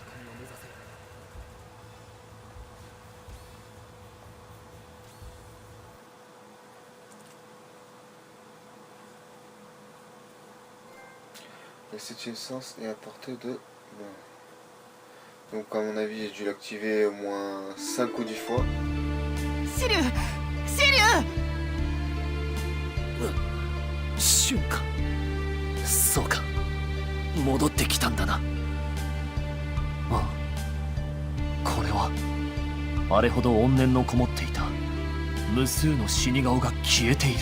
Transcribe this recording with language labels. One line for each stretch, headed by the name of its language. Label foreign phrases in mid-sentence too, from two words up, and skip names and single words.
French: Le 7ème sens est à portée de... Donc à mon avis, j'ai dû l'activer au moins 5 ou 10 fois.
Japanese: シリュウシリュウ瞬間そうか戻ってきたんだな。ああこれはあれほど怨念のこもっていた無数の死に顔が消えている。